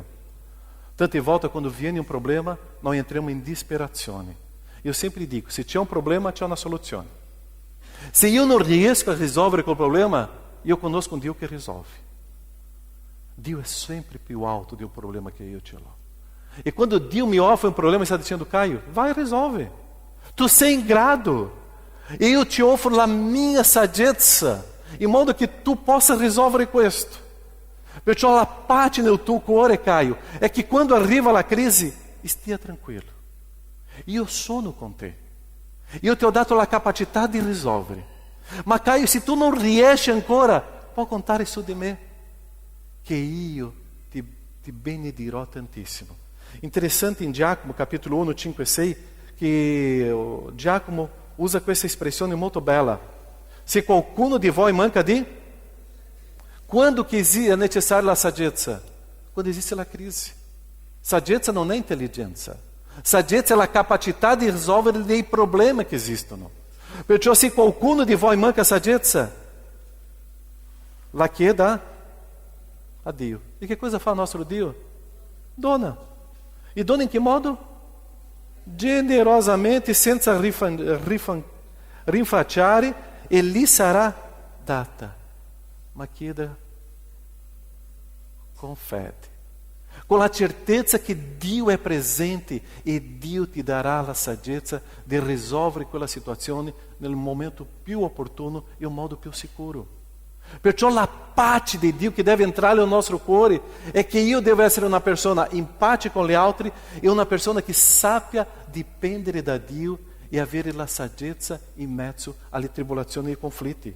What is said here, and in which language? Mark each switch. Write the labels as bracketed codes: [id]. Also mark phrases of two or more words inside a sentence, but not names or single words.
[it] Tante volte quando viene un problema noi entriamo in disperazione. Io sempre dico, se c'è un problema c'è una soluzione. Se io non riesco a risolvere quel problema, io conosco un Dio che risolve. Dio è sempre più alto di un problema che io ce l'ho. E quando Dio mi offre un problema, [pt] está dizendo: Caio, vai e resolve. [it] Tu sei in grado. Io ti offro la mia saggezza, in modo che tu possa risolvere questo. Perciò la pace nel tuo cuore, Caio, è che quando arriva la crisi, stia tranquillo. Io sono con te. Io ti ho dato la capacità di risolvere. Ma Caio, se tu non riesci ancora, puoi contare su di me, che io ti benedirò tantissimo. Interessante in Giacomo, capítulo 1, 5 e 6, che Giacomo usa questa espressione molto bella. Se qualcuno di voi manca di... [pt] Quando que é necessária a saggezza? Quando existe a crise. [it] Saggezza non è intelligenza. Saggezza è a capacità di risolvere dei problemi che esistono. Perciò se qualcuno di voi manca saggezza, la chieda a Dio. E che cosa fa il nostro Dio? Dona. E dona in che modo? Generosamente, senza rinfacciare, e lhe sarà data. Ma chieda com fede, [pt] com a certeza que [it] Dio è presente e Dio ti darà la saggezza di risolvere quella situazione nel momento più opportuno e in modo più sicuro. Perciò la pace di Dio che deve entrare nel nostro cuore è che io devo essere una persona in pace con gli altri e una persona che sappia dipendere da Dio e avere la saggezza in mezzo alle tribolazioni e ai conflitti.